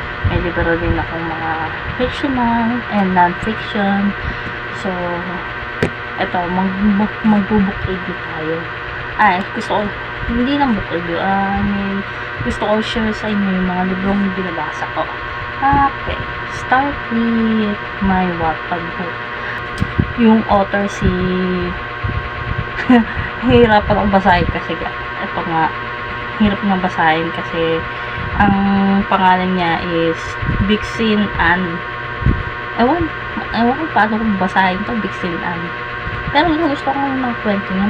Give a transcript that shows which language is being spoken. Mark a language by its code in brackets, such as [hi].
[tl] May libro din akong mga [en] fictional and non-fiction. [tl] So, eto, mag-book review tayo. Gusto ko, hindi lang book review, gusto ko share sa inyo yung mga librong binabasa ko. [en] Okay, start with my Wattpad book. [tl] Yung author si hirapan akong basahin kasi ito nga, hirap nga basahin kasi ang pangalan niya is Bixin Ann. Ewan ko paano kung basahin to, Bixin Ann. Pero gusto ko ng kwento niya.